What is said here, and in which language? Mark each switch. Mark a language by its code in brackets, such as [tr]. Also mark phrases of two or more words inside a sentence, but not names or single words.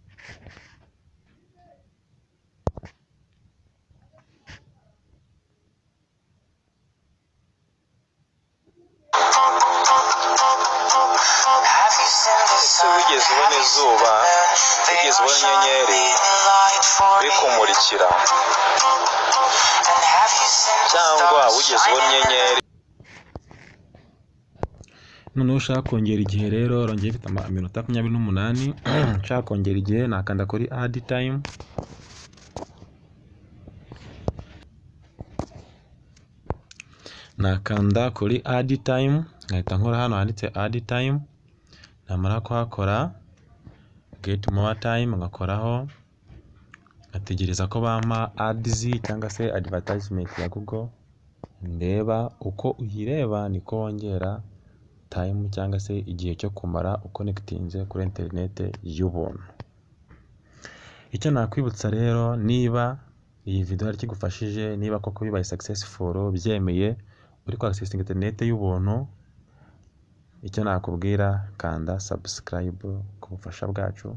[rw] Wigeze ubona izuba, wigeze ubona inyenyeri iri kumurikira, cyangwa wigeze ubona inyenyeri. Noneho ushaka kongera igihe rero urongeye bita iminota 28. Ushaka kongera igihe nakanda kuri [en] add time. [rw] Nakanda kuri [en] add time, [rw] nkahita nkora hano handitse [en] add time. [rw] Namara kuhakora [en] get more time, [rw] ngakoraho, ngategereza ko bampa ads cyangwa se advertisement ya Google. Ndeba uko uyireba niko wongera time cyangwa se igihe cyo kumara uconnectinze kuri internet y'ubuntu. Icyo nakwibutsa rero, niba iyi video ari kigufashije, niba koko bibaye successful byemeye uri ku [en] accessing internet [rw] y'ubuntu, icyo nakubwira kanda subscribe ku bufasha bwacu.